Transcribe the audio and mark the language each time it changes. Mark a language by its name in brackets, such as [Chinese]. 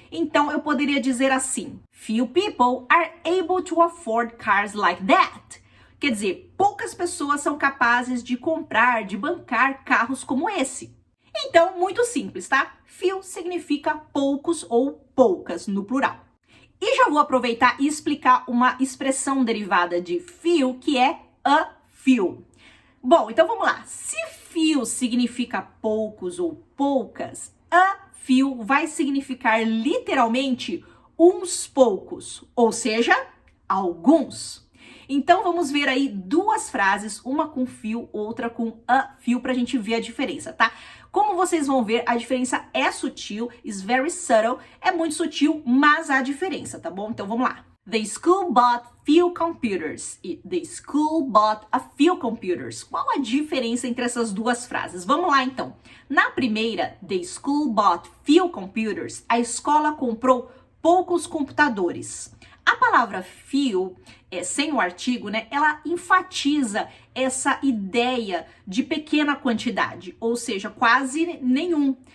[Portuguese] Então, eu poderia dizer assim, [English] few people are able to afford cars like that. [Portuguese] Quer dizer, poucas pessoas são capazes de comprar, de bancar carros como esse. Então, muito simples, tá? Few significa poucos ou poucas, no plural. E já vou aproveitar e explicar uma expressão derivada de few, que é a few. Bom, então vamos lá. Se few significa poucos ou poucas, a few vai significar literalmente uns poucos, ou seja, alguns. Então, vamos ver aí duas frases, uma com few, outra com a few, pra gente ver a diferença, tá? Como vocês vão ver, a diferença é sutil, [English] is very subtle, [Portuguese] é muito sutil, mas há diferença, tá bom? Então, vamos lá. [English] The school bought few computers. E the school bought a few computers. [Portuguese] Qual a diferença entre essas duas frases? Vamos lá, então. Na primeira, [English] the school bought few computers, [Portuguese] a escola comprou poucos computadores. A palavra few, sem o artigo, ela enfatiza essa ideia de pequena quantidade, ou seja, quase nenhum.